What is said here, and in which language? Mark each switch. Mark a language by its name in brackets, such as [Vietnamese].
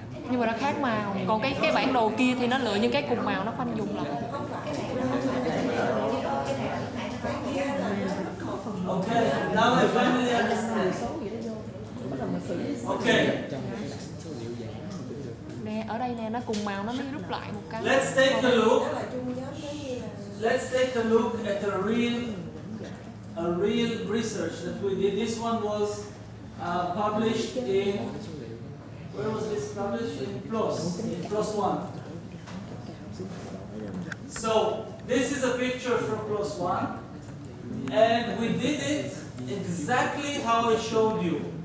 [Vietnamese] Nhưng mà nó khác màu. Còn cái bản đồ kia thì nó lựa những cái cùng màu nó khoanh vùng lại. [English] Okay, now I finally understand. Okay. [Vietnamese] Nè, ở đây nè, nó cùng màu nó mới rút lại một cái. [English] Let's take a look. [Vietnamese] Đó là chung nhóm giống như là [English] Let's take a look at a real research that we did. This one was published in, where was this published? In PLOS One. So this is a picture from PLOS One, and we did it exactly how I showed you.